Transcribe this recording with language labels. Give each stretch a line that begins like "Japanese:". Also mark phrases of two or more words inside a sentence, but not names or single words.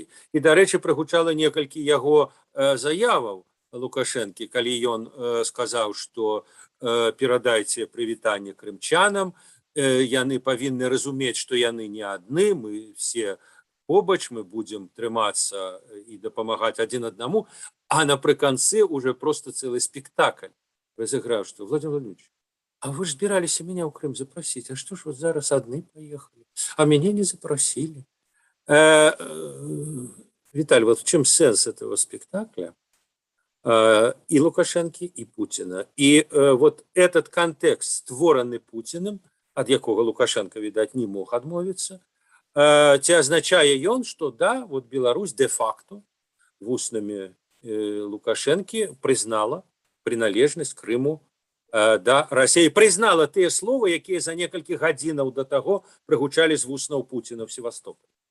Belarusian: І, дарэчы, прагучала некалькі яго заяваў Лукашэнкі, калі ён сказаў, што перадайце прывітанне крымчанам, яны павінны разумець, што яны не адны, мы все побач, мы будзем трымацца і дапамагаць адзін аднаму, а напрыканцы уже просто цэлы спектакль разыграў, што Владимир Владимирович, а вы ж збіраліся меня ў Крым запросіць, а што ж вот зараз адны паехалі, а мяне не запросілі.
Russian: Виталий, вот в чем сенс этого спектакля и Лукашенко, и Путина? И вот этот контекст, створенный Путиным, от якого Лукашенко, видать, не мог адмовиться, ці означае ён, что да, вот Беларусь де-факто вуснамі Лукашенко признала приналежнасць Крыму да Расіі,
Belarusian: прызнала тыя словы, якія за некалькі гадзінаў да таго прыгучалі з вуснаў Пуціна в Севастополі.